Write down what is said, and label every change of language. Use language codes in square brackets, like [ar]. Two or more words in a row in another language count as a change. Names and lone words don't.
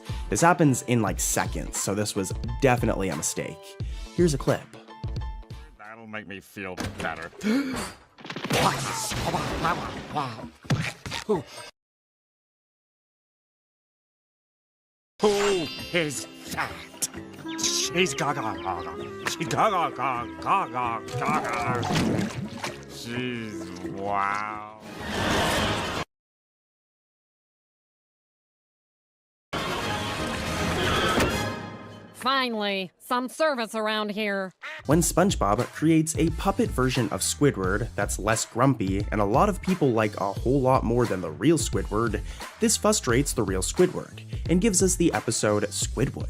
[en] This happens in like seconds, so this was definitely a mistake. Here's a clip. That'll make me feel better. Who is that? She's gaga gaga. She's gaga gaga gaga gaga. She's wow. Finally, some service around here. When SpongeBob creates a puppet version of Squidward that's less grumpy and a lot of people like a whole lot more than the real Squidward, this frustrates the real Squidward and gives us the episode Squidwood.